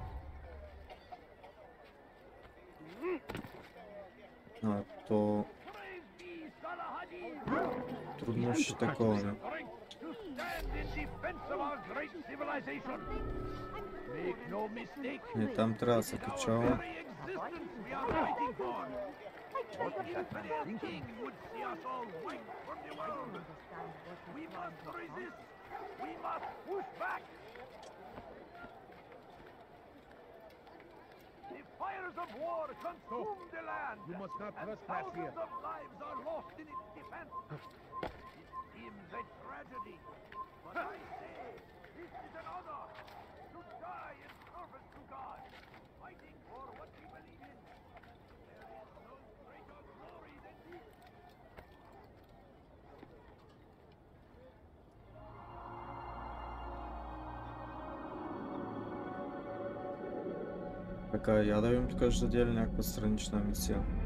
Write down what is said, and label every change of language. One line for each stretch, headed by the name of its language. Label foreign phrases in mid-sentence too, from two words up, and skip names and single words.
Bulgarian: То... трудно ще такова. Не, там трябва да се качава.
English: What the king would see us all right from the world. We must resist. We must push back. The fires of war consume the land. You must not and trespass here. thousands of lives are lost in its defense. It seems a tragedy, but I say this is an honor to die in service to God, fighting for what we believe in.
Bulgarian: Така, я да видим тук ще даде ли някаква странична мисия.